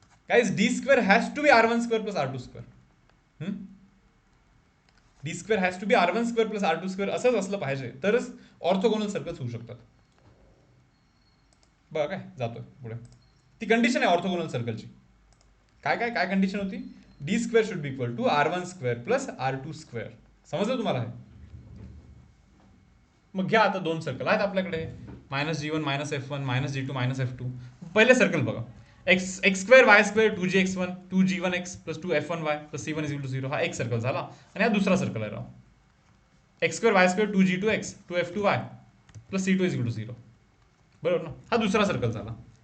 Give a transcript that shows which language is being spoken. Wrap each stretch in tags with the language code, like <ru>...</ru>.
<en>Guys D square has to be R1 square plus R2 square. D square has to be R1 square plus R2 square</en> <mr>असंच असलं पाहिजे तरच orthogonal circles होऊ शकतात. बघा काय जातोय पुढे. ती कंडिशन आहे ऑर्थोगोनल सर्कलची. काय काय काय कंडिशन होती?</mr> <en>D square should be equal to R1 square plus R2 square.</en> <mr>समजलं तुम्हाला हे? मग घ्या आता दोन सर्कल आहेत आपल्याकडे, -G1 -F1 -G2 -F2. पहिले सर्कल बघा, x square Y square 2gx1 2g1x plus 2f1y plus c1 is to 0. हा एक सर्कल झाला. आणि हा दुसरा सर्कल आहे राव, x square Y square 2g2x 2f2y plus c2 is to 0. बरोबर ना? हा दुसरा सर्कल झाला.</mr>